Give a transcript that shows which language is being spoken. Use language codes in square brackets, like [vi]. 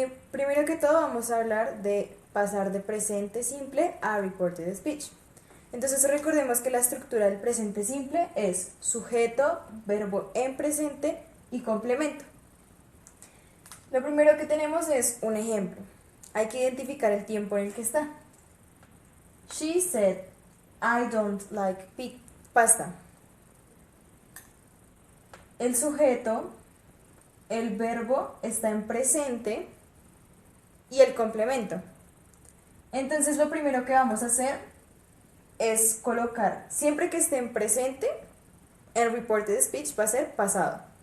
[es] Primero que todo vamos a hablar de pasar de presente simple a Reported Speech. Entonces recordemos que la estructura del presente simple es sujeto, verbo en presente y complemento. Lo primero que tenemos es un ejemplo. Hay que identificar el tiempo en el que está. [en] She said, I don't like pasta. [es] El sujeto, el verbo está en presente y el complemento. Entonces lo primero que vamos a hacer es colocar, siempre que esté en presente, el reported speech va a ser pasado.